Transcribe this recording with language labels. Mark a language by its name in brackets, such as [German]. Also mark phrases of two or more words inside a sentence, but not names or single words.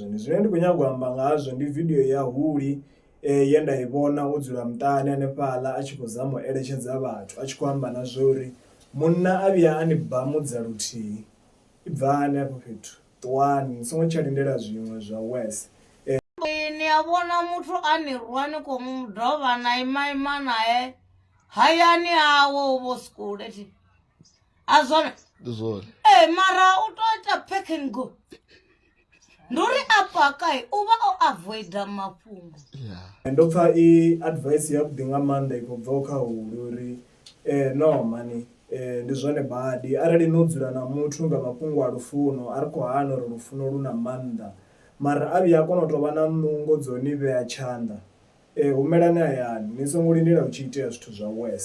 [Venda] Ndi zwine ndi khou nyaga u amba nga hazwo ndi video ya huli ye nda i vhona o dzula muṱani hanefhaḽa a tshi khou zama u eletshedza vhathu a tshi khou amba na zwo uri munna a vhuya a ni bamudza luthihi i bvani hafho fhethu ṱuwani ni songo tsha lindela zwiṅwe zwa wese. Ni a vhona muthu a ni rwa ni khou mu dovha na ima naye hayani hawe u vho skule thi a zwone mara u to ita [English] pack and go [Venda] ndi uri apa kai u vha o avoida mafhungo. Ndo pfha i advice ya vhuḓi nga maanḓa i khou bva kha huli uri no mani ndi zwone badi arali no dzula na muthu nga mafhungo a lufuno a ri khou hana uri lufuno lu na maanḓa mara a vhuya a kona u tou vha na nungo dzo ni vhea tshanḓa humelani hayani ni songo lindela u tshi itea zwithu zwa wese.